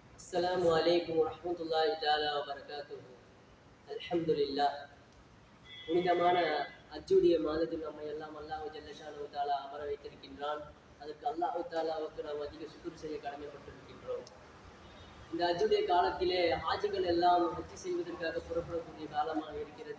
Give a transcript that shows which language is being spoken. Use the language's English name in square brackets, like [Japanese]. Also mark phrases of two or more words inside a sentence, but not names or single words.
[Arabic] السلام عليكم ورحمة الله تعالى وبركاته. الحمد لله. [Tamil] புனிதமான அஜ்ஜுடைய மாதத்தில் நம்ம எல்லாம் அல்லாஹ் [Arabic] جل شأنه تعالى [Tamil] அமர வைத்திருக்கின்றான். அதற்கு அல்லாஹ் தாலாவுக்கு நாம் அதிக சுக்குர் செய்ய கடமைப்பட்டிருக்கின்றோம். இந்த அஜ்ஜுடைய காலத்திலே ஹாஜிகள் எல்லாம் ஹஜ்ஜி செய்வதற்காக புறப்படக்கூடிய காலமாக இருக்கிறது.